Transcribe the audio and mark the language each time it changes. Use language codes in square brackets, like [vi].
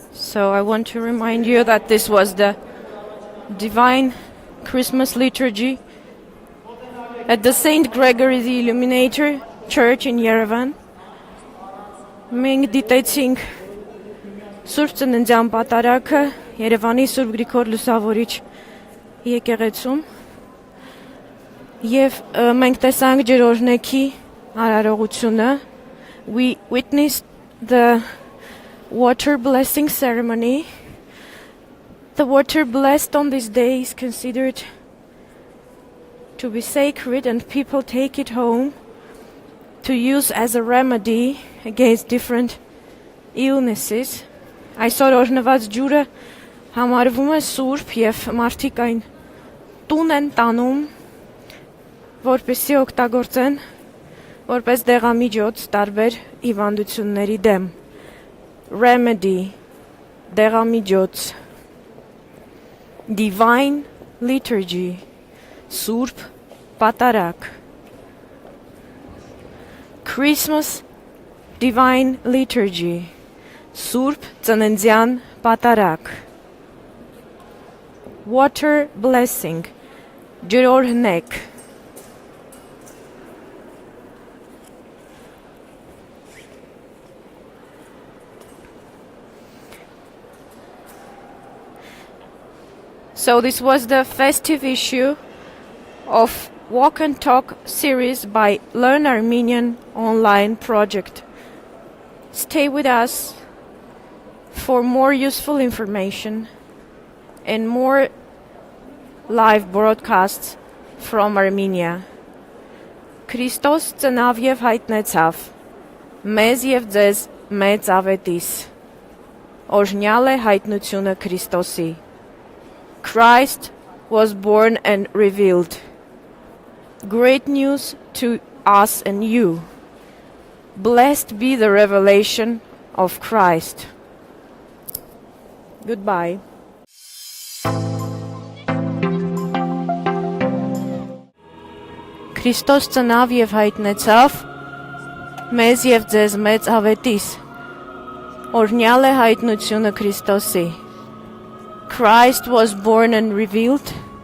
[en] So I want to remind you that this was the Divine Christmas Liturgy at the St. Gregory the Illuminator Church in Yerevan. [hy] Մենք դիտեցինք Սուրբ Ծննդյան պատարագը Երևանի Սուրբ Գրիգոր Լուսավորիչ եկեղեցում եւ մենք տեսանք ջրօրհնեքի արարողությունը. [en] We witnessed the water blessing ceremony. The water blessed on this day is considered to be sacred, and people take it home to use as a remedy against different illnesses. [hy] Այսօր օրհնված ջուրը համարվում է սուրբ եւ մարդիկ այն տուն են տանում, որպեսզի օգտագործեն որպես դեղամիջոց տարբեր հիվանդությունների դեմ. [en] Remedy, [hy] դեղամիջոց. [en] Divine Liturgy, [hy] Սուրբ պատարագ. [en] Christmas Divine Liturgy, [hy] Սուրբ Ծննդյան պատարագ. [en] Water Blessing, [hy] ջրօրհնեք. [en] So this was the festive issue of Walk and Talk series by In-Armenian online project. Stay with us for more useful information and more live broadcasts from Armenia. [hy] Քրիստոս ծնավ եւ հայտնեցավ, մեզ եւ ձեզ մեծ ավետիս. Օրհնյալ է հայտնությունը Քրիստոսի. [en] Christ was born and revealed. Great news to us and you. Blessed be the revelation of Christ. Goodbye. [hy] Քրիստոս ծնավ եւ հայտնեցավ, մեզ եւ ձեզ մեծ ավետիս. Օրհնյալ է հայտնությունը Քրիստոսի. [en] Christ was born and revealed.